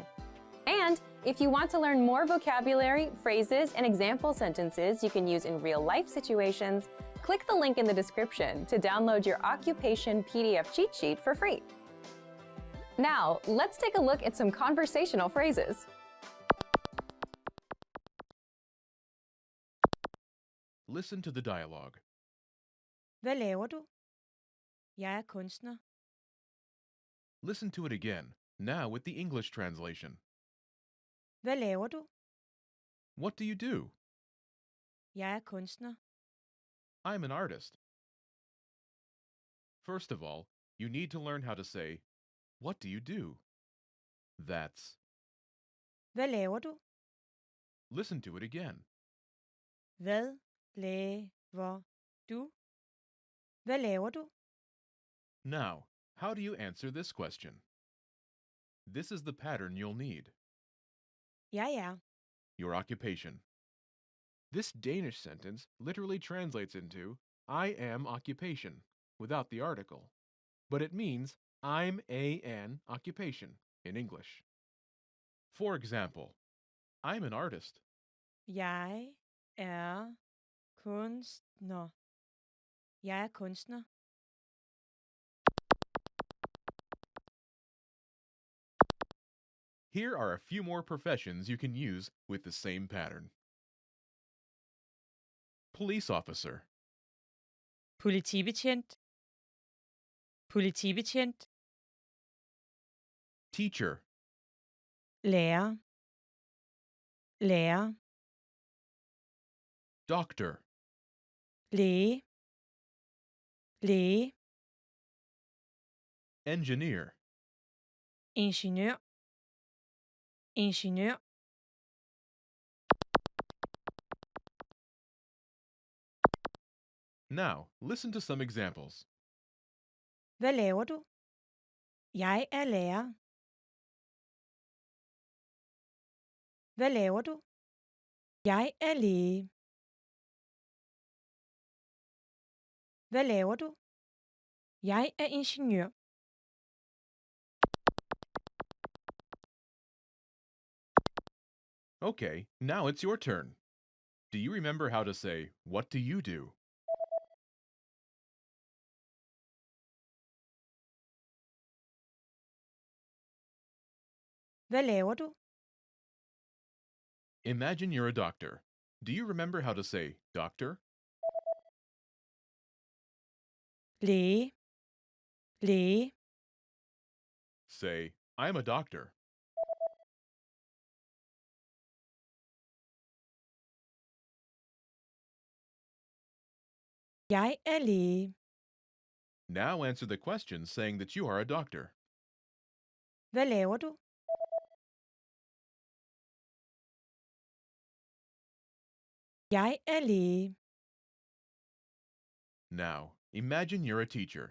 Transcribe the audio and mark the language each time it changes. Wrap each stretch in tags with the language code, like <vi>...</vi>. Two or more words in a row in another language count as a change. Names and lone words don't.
<en>And if you want to learn more vocabulary, phrases, and example sentences you can use in real-life situations, click the link in the description to download your occupation PDF cheat sheet for free. Now, let's take a look at some conversational phrases. Listen to the dialogue.</en> <da>Hvad laver du? Jeg er kunstner.</da> <en>Listen to it again, now with the English translation.</en> <da>Hvad laver du?</da> <en>What do you do?</en> <da>Jeg er kunstner.</da> <en>I'm an artist. First of all, you need to learn how to say, what do you do? That's.</en> <da>Hvad laver du?</da> <en>Listen to it again.</en> <da>Hvad laver du? Hvad laver du?</da> <en>Now, how do you answer this question? This is the pattern you'll need.</en> <da>Jeg er.</da> <en>Your occupation. This Danish sentence literally translates into I am occupation without the article, but it means I'm an occupation in English. For example, I'm an artist.</en> <da>Jeg er kunstner. Jeg er kunstner.</da> <en>Here are a few more professions you can use with the same pattern. Police officer.</en> <da>Politibetjent. Politibetjent.</da> <en>Teacher.</en> <da>Lærer. Lærer.</da> <en>Doctor.</en> <da>Læge. Læge.</da> <en>Engineer.</en> <da>Ingeniør. Ingeniør.</da> <en>Now, listen to some examples.</en> <da>Hvad laver du? Jeg er lærer. Hvad laver du? Jeg er læge. Hvad laver du? Jeg er ingeniør.</da> <en>Okay, now it's your turn. Do you remember how to say, what do you do?</en> <da>Hvad laver du?</da> <en>Imagine you're a doctor. Do you remember how to say, doctor?</en> <da>Læge. Læge.</da> <en>Say, I'm a doctor.</en> <da>Jeg er læge.</da> <en>Now answer the question saying that you are a doctor.</en> <da>Hvad laver du? Jeg er læge.</da> <en>Now, imagine you're a teacher.</en>